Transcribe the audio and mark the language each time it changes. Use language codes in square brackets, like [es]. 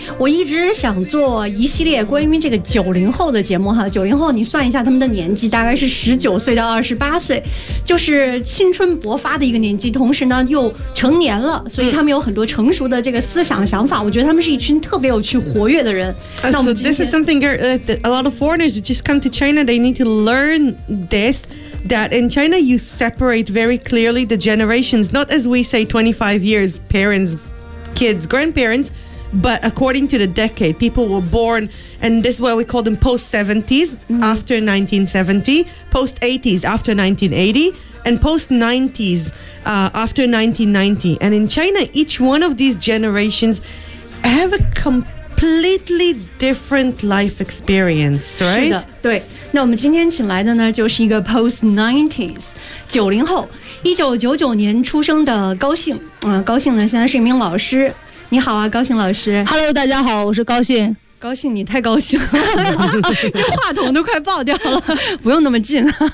[zh] 我一直想做一系列关于这个90后的节目哈。 90后你算一下他们的年纪，大概是19岁到28岁，就是青春勃发的一个年纪，同时呢又成年了，所以他们有很多成熟的这个思想想法，我觉得他们是一群特别有趣活跃的人。 [en] So this is something a lot of foreigners just come to China, they need to learn thisThat in China, you separate very clearly the generations, not as we say 25 years, parents, kids, grandparents, but according to the decade. People were born, and this is why we call them post-70s, after 1970, post-80s, after 1980, and post-90s, after 1990. And in China, each one of these generations have a completely different life experience, right? [zh] 是的，对。那我们今天请来的呢，就是一个 post-90s, 90后，1999年出生的高兴。高兴呢，现在是一名老师。你好啊，高兴老师。 Hello, 大家好，我是高兴。高兴，你太高兴了，这话筒都快爆掉了，不用那么近。